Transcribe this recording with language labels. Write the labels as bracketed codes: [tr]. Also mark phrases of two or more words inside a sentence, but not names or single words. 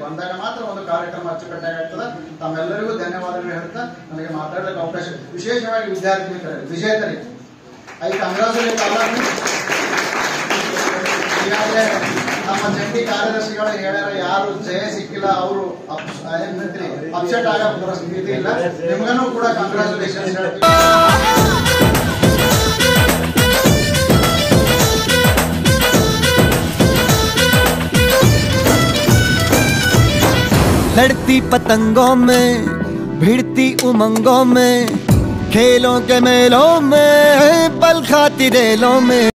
[kn] ಅಂದಾಗ ಮಾತ್ರ ಒಂದು ಕಾರ್ಯಕ್ರಮ ಅಚ್ಚುಕಟ್ಟಾಗಿ ಆಗ್ತದೆ. ತಮ್ಮೆಲ್ಲರಿಗೂ ಧನ್ಯವಾದಗಳು ಹೇಳ್ತಾ ನನಗೆ ಮಾತಾಡಲಿಕ್ಕೆ ಅವಕಾಶ, ವಿಶೇಷವಾಗಿ ವಿದ್ಯಾರ್ಥಿ ಮಿತ್ರರಿಗೆ, ವಿಜೇತರಿಗೆ [en] I congratulate all. [kn] ಈಗಾಗಲೇ ನಮ್ಮ ಜಂಟಿ ಕಾರ್ಯದರ್ಶಿಗಳು ಹೇಳ್ಯಾರ, ಯಾರು ಜಯ ಸಿಕ್ಕಿಲ್ಲ ಅವರು ಅಪ್ಸೆಟ್ ಆಗ ಸ್ಥಿತಿ ಇಲ್ಲ. ನಿಮಗೂ ಕೂಡ ಕಂಗ್ರಾಚುಲೇಷನ್ಸ್ ಹೇಳ್ತೀವಿ. [hi] लड़ती पतंगों में, भिड़ती उमंगों में, खेलों के मेलों में, पल खाती रेलों में।